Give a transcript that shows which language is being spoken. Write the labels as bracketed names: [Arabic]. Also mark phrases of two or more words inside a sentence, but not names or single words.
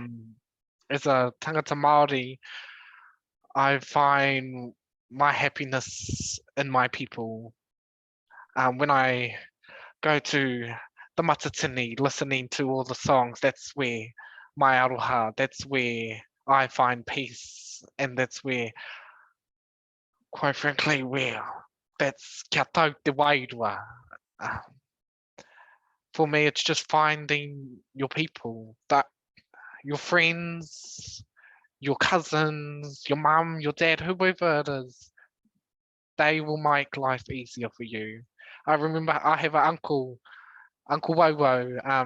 [English] As a [Māori] tangata Māori, [English] I find my happiness in my people. When I go to the matatini, listening to all the songs, that's where my aroha, that's where I find peace, and that's where, quite frankly, that's [Māori] kia tau te wairua. [English] For me, it's just finding your people, that your friends, your cousins, your mum, your dad, whoever it is, they will make life easier for you. I remember I have an uncle Wowo.